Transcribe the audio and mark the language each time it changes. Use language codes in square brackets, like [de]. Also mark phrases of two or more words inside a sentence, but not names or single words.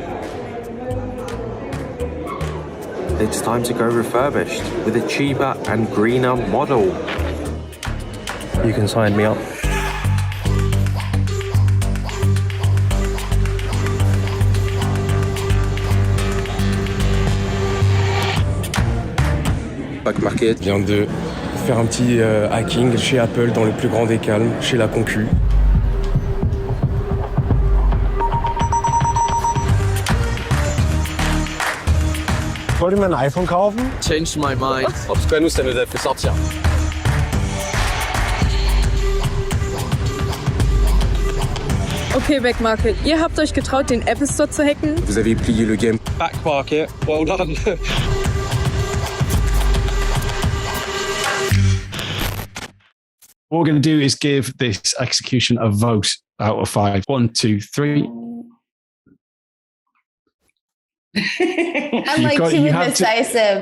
[en] It's time to go refurbished with a cheaper and greener model. You can sign me up. [fr] Back Market vient de faire un petit hacking chez Apple dans le plus grand des calmes, chez la concu. [de] Ich wollte mir ein iPhone kaufen. [en] Changed my mind. [fr] En tout cas, nous, ça nous a fait sortir. [de] Okay, Back Market, ihr habt euch getraut, den Apple Store zu hacken? [fr] Vous avez plié le game. [en] Back Market, well done. What we're going to do is give this execution a vote out of 5. 1, 2, 3. I'm like too indecisive.